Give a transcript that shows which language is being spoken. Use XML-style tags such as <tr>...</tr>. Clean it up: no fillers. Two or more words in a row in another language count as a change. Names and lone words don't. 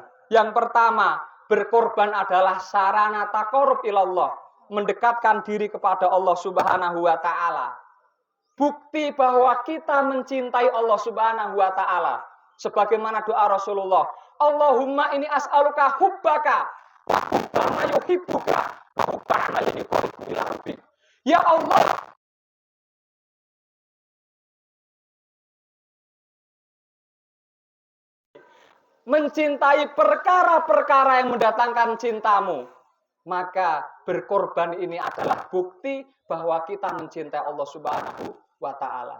<id>Yang pertama, berkorban adalah sarana</id> <ar>تقرب إلى الله,</ar> <id>mendekatkan diri kepada Allah</id> <ar>سبحانه وتعالى.</ar> <id>Bukti bahwa kita mencintai Allah</id> <ar>سبحانه وتعالى.</ar> <id>Sebagaimana doa Rasulullah,</id> <ar>اللهم إني أسألك حبك وحب ما يحبك وحب ما يحبك إلى ربك.</ar> <id>Ya Allah, mencintai perkara-perkara yang mendatangkan cintamu, maka berkorban ini adalah bukti bahwa kita mencintai Allah</id> <ar>سبحانه وتعالى.</ar>